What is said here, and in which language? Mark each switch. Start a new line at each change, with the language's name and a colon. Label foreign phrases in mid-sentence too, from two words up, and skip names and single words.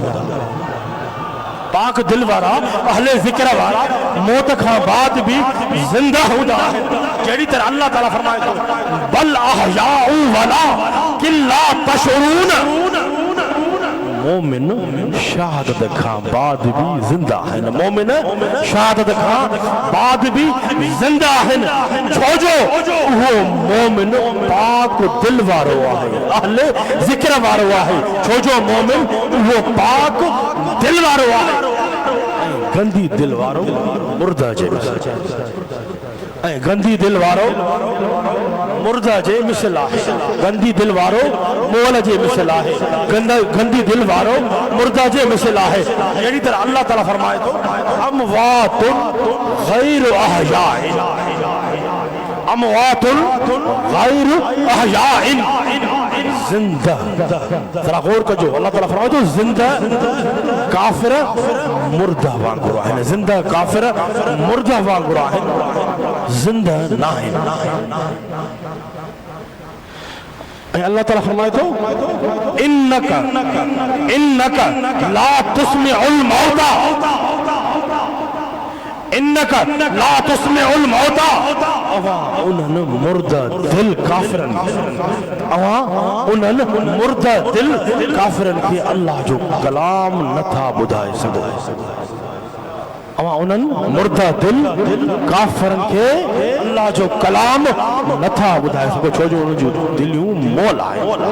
Sindhi: पाक दिल वारा, अहले ज़िक्र वारा मौत खां बाद भी ज़िंदा हूंदा। जहिड़ी तरह अल्लाह ताला फरमाए थो
Arabic: بل أحياء ولكن لا تشعرون.
Sindhi: मोमिन शहादत खां बाद भी जिंदा आहिनि। मोमिन शहादत खां बाद भी जिंदा आहिनि। छोजो उहो मोमिन पाक दिल वारो आहे, अहले ज़िक्र वारो आहे। छोजो मोमिन उहो पाक दिल वारो आहे। गंदी दिल वारो मुर्दा जे ऐं गंदी दिल वारो मुर्दा जे मिसल आहे। गंदी दिल वारो मोल जे मिसल आहे। गंदी दिल वारो मुर्दा जे मिसल आहे। अहिड़ी तरह अल्लाह ताला फरमाए थो
Arabic: أموات غير أحياء، أموات غير أحياء.
Sindhi: जिंदा जरा गौर कजो, अल्लाह ताला फरमाए थो जिंदा काफिर मुर्दा वांगुरु आहिनि। जिंदा काफिर मुर्दा वांगुरु आहिनि, जिंदा न आहिनि। अल्लाह ताला फरमाए तो
Arabic: إنك إنك لا تسمع الموتى، إنك لا تسمع मौता,
Sindhi: अवा उन्हनि मुर्दा दिल काफिरन, अवा उन्हनि मुर्दा दिल काफिरन खे अल्लाह जो कलाम नथा ॿुधाए सघो, अवा उन्हनि मुर्दा दिल काफिरन खे अल्लाह जो कलाम नथा ॿुधाए सघो, छो जो उन जूं दिलियूं मोल आहिनि।